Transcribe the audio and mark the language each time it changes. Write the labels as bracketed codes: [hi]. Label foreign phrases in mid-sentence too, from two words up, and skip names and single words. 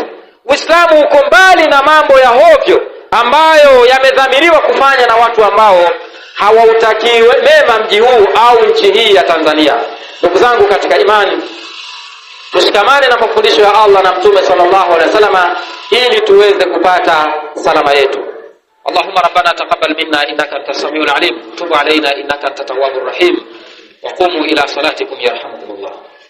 [sw] Uislamu uko mbali na mambo ya hovyo ambayo yamedhamiriwa kufanya na watu ambao hawautaki mema mji huu au nchi hii ya Tanzania. Ndugu zangu katika imani, tushikamane na mafundisho ya Allah na Mtume [ar] صلى الله عليه وسلم [sw] ili tuweze kupata salama yetu. [ar] اللهم ربنا تقبل منا إنك أنت السميع العليم تب علينا إنك أنت التواب الرحيم وقوموا إلى صلاتكم يرحمكم الله.